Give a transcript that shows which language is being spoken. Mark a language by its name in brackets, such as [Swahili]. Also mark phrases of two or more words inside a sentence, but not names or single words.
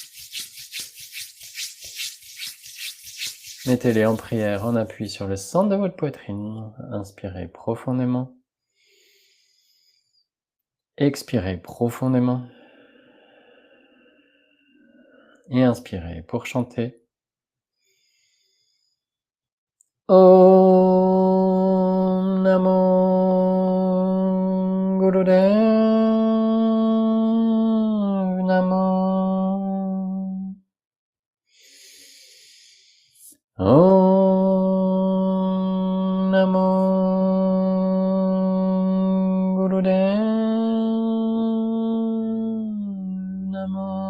[French] Mettez-les en prière, en appui sur le centre de votre poitrine. Inspirez profondément. Expirez profondément. Et inspirez pour chanter. [Sanskrit] Om Namo Gurudev Namo. Om Namo Gurudev Namo.